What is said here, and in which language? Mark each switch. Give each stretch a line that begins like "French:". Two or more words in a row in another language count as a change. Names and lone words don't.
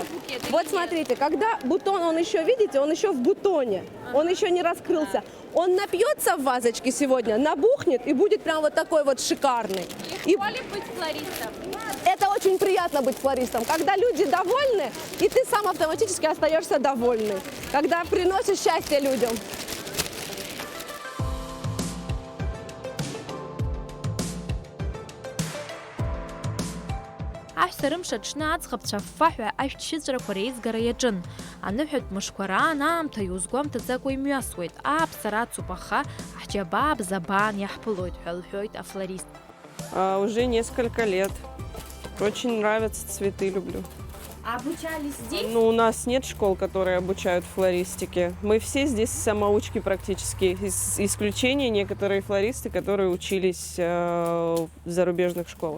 Russian: Вот смотрите, когда бутон, он еще, видите, он еще в бутоне, он еще не раскрылся. Он напьется в вазочке сегодня, набухнет и будет прям вот такой вот шикарный. Легко ли быть флористом? Это очень приятно быть флористом, когда люди довольны, и ты сам автоматически остаешься довольный, когда приносишь счастье людям.
Abkhazian: Аҳәсарымш аҽны аӡӷабцәа аффаҳәа ашәҭшьыҵәрақәа реизгара иаҿын. Аныҳәатә мышқәа раан аамҭа иузгәамҭаӡакәа имҩасуеит. Ааԥсара ацуп, аха ҳџьабаа бзабаан иаҳԥылоит ҳәа лҳәоит афлорист.
Russian: Уже несколько лет. Очень нравятся цветы, люблю. А обучались здесь? Ну, у нас нет школ, которые обучают флористике. Мы все здесь самоучки практически. Исключение некоторые флористы, которые учились в зарубежных школах.